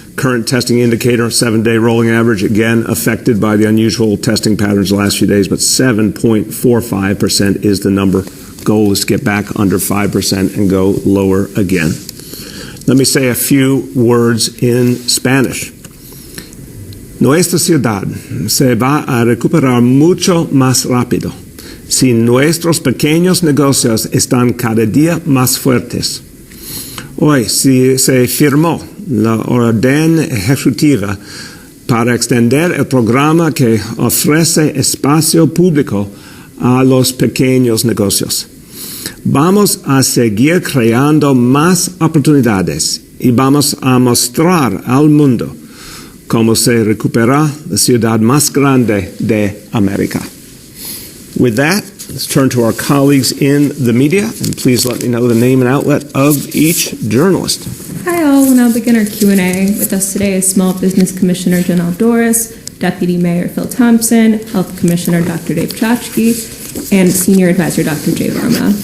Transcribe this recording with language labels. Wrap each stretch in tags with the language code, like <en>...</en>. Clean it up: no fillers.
<en>current testing indicator, 7-day rolling average, again affected by the unusual testing patterns the last few days, but 7.45% is the number. Goal is to get back under 5% and go lower again. Let me say a few words in Spanish.</en> <es>Nuestra ciudad se va a recuperar mucho más rápido si nuestros pequeños negocios están cada día más fuertes. Hoy se firmó la orden ejecutiva para extender el programa que ofrece espacio público a los pequeños negocios. Vamos a seguir creando más oportunidades y vamos a mostrar al mundo cómo se recupera la ciudad más grande de América.</es> <en>With that, let's turn to our colleagues in the media, and please let me know the name and outlet of each journalist. Hi all, we'll now begin our Q&A. With us today is Small Business Commissioner Janelle Doris, Deputy Mayor Phil Thompson, Health Commissioner Dr. Dave Chachki, and Senior Advisor Dr. Jay Verma.</en>